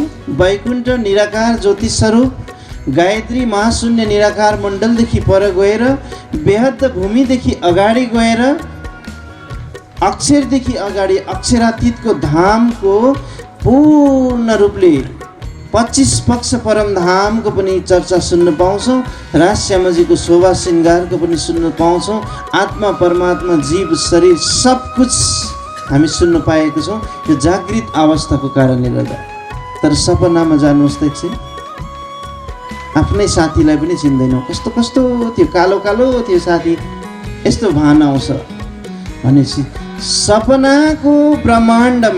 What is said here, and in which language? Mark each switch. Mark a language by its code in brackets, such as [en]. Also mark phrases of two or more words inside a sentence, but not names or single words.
[ne] वैकुण्ठ निराकार ज्योति स्वरूप गायत्री महाशून्य निराकार मण्डलदेखि पर गएर बेहद भूमिदेखि अगाडि गएर अक्षरदेखि अगाडि अक्षरातीतको धामको पूर्ण रूपले 25 पक्ष परम धामको पनि चर्चा सुन्न पाउँछौँ। राजश्यामजीको शोभा श्रृङ्गारको पनि सुन्न पाउँछौँ। आत्मा परमात्मा जीव शरीर सब कुछ हामी सुन्न पाएको छौँ यो जागृत अवस्थाको कारणले गर्दा। तर सपनामा जानुहोस् त एकछिन, आफ्नै साथीलाई पनि चिन्दैनौँ। कस्तो कस्तो त्यो कालो कालो त्यो साथी, यस्तो भान आउँछ भनेपछि सपनाको ब्रह्माण्डमा।